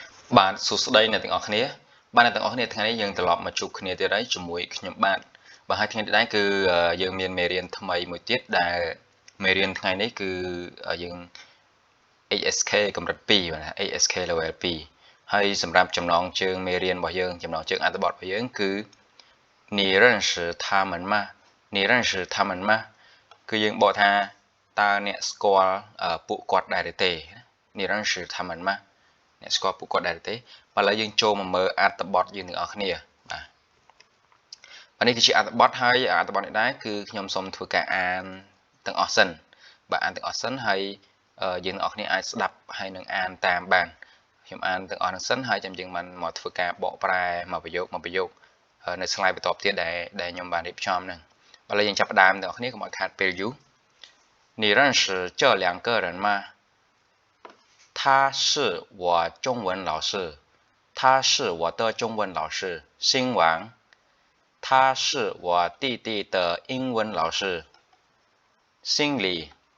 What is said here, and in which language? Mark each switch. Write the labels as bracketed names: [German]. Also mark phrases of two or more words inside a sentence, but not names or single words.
[Khmer] បាទសួស្តីអ្នកទាំងអស់គ្នាបាទអ្នកទាំងអស់គ្នាថ្ងៃនេះយើងត្រឡប់មកជួបគ្នាទៀតហើយជាមួយខ្ញុំបាទហើយថ្ងៃនេះដែរគឺយើងមាន មេរៀនថ្មីមួយទៀតដែលមេរៀនថ្ងៃនេះគឺយើង ASK កម្រិត2បាទ [English] ASK level 2 [Khmer] ហើយសម្រាប់ចំណងជើងមេរៀនរបស់យើងចំណងជើងអត្ថបទរបស់យើងគឺ [Chinese] 你认识他们吗你认识他们吗 [Khmer] គឺយើងបកថាតើអ្នកស្គាល់ពួកគាត់ដែរឬទេ [Chinese] 你认识他们吗 [Khmer] អ្នកស្គាល់ពួកគាត់ដែរទេបាទឥឡូវយើងចូលមកមើលអត្ថបទយើងទាំងអស់គ្នា បាទនេះគឺជាអត្ថបទហើយអត្ថបទនេះដែរគឺខ្ញុំសូមធ្វើការអានទាំងអស់សិនបាទអានទាំងអស់ សិនហើយយើងទាំងអស់គ្នាអាចស្ដាប់ហើយនឹងអានតាមបានខ្ញុំអានទាំងអស់នឹងសិនហើយចាំយើងមកធ្វើការបកប្រែមកប្រយោគនៅ slide បន្ទាប់ទៀតដែលខ្ញុំបានរៀបចំហ្នឹងបាទឥឡូវយើងចាប់ផ្ដើមទាំងអស់គ្នាកុំឲ្យខាតពេលយូរ [Chinese] 你认识这两个人吗他是我中文老师，他是我的中文老师，姓王。他是我弟弟的英文老师，姓李。